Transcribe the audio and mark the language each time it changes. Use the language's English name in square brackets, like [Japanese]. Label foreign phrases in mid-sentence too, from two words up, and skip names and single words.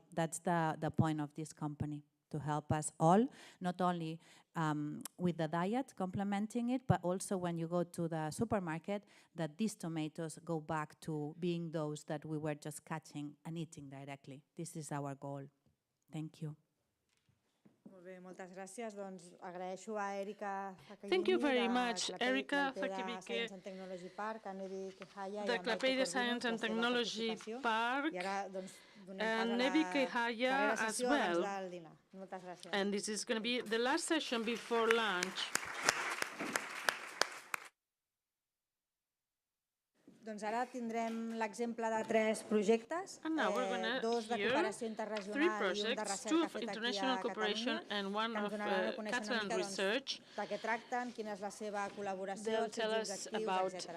[English] That's the point of this company, to help us all, not only with the diet, complementing it, but also when you go to the supermarket, that these tomatoes go back to being those that we were just catching and eating directly. This is our goal. Thank you. [Catalan] Molt bé, moltes gràcies. Doncs agraeixo a Erika [English] Thank you very much, Erika Fakibike, the Clapey Science and Technology Park, and Nebi Kehaya as well. And this is going to be the last session before lunch. [Catalan] Doncs ara tindrem l'exemple de 3 projectes, 2 de cooperació interregional i un de recerca fet aquí a Catalunya, que ens donaran a conèixer una mica de què tracten, quina és la seva col·laboració, els seus objectius, etc.